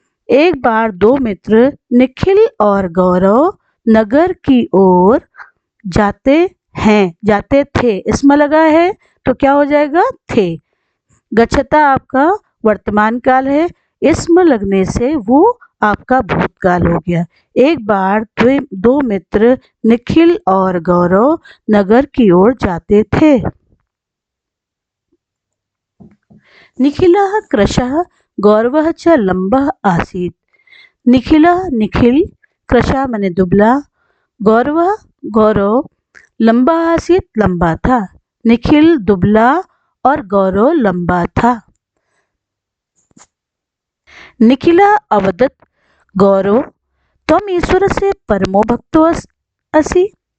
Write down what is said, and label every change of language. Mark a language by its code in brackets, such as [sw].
[hi] एक बार दो मित्र निखिल और गौरव नगर की ओर जाते हैं, जाते थे, इसमें लगा है तो क्या हो जाएगा, थे। गच्छता आपका वर्तमान काल है, इसमें लगने से वो आपका भूतकाल हो गया। एक बार दो मित्र निखिल और गौरव नगर की ओर जाते थे। [sa] निखिलः कृशः गौरवः च लंबः आसीत्। [hi] निखिल कृशा माने दुबला, गौरव लंबा आसीत लंबा था। निखिल दुबला और गौरव लंबा था। [sa] निखिला अवदत् गौरव त्वम् ईश्वर से परमो भक्तो असि।